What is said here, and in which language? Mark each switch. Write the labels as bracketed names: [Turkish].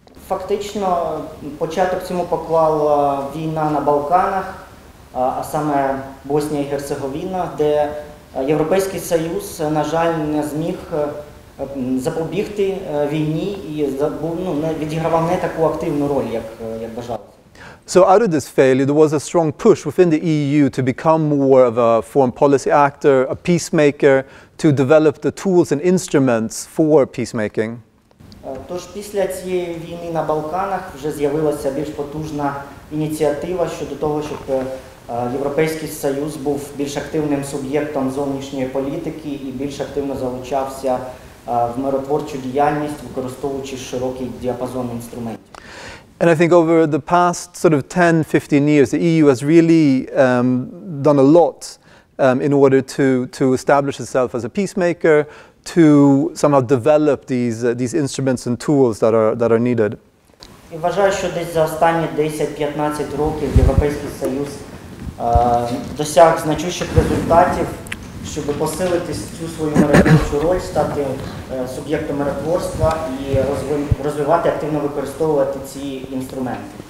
[Ukrainian] Фактично, початок цьому поклала війна на Балканах, а саме Боснія і Герцеговіна, де Європейський Союз, на жаль, не зміг запобігти війні і відігравав не таку активну роль, як бажалося. [English] So out of this failure, there was a strong push within the EU to become more of a foreign policy actor, a peacemaker, to develop the tools and instruments for peacemaking. [Ukrainian] Тож після цієї війни на Балканах вже з'явилася більш потужна ініціатива щодо того, щоб Європейський Союз був більш активним суб'єктом зовнішньої політики і більш активно залучався в миротворчу діяльність, використовуючи широкий діапазон інструментів. [English] And I think over the past sort of 10-15 years, the EU has really done a lot in order to establish itself as a peacemaker, to somehow develop these instruments and tools that are needed. [Ukrainian] І вважаю, що десь за останні 10-15 років Європейський Союз досяг значущих результатів, щоб посилити цю свою миротворчу роль, стати суб'єктом миротворства і розвивати, активно використовувати ці інструменти.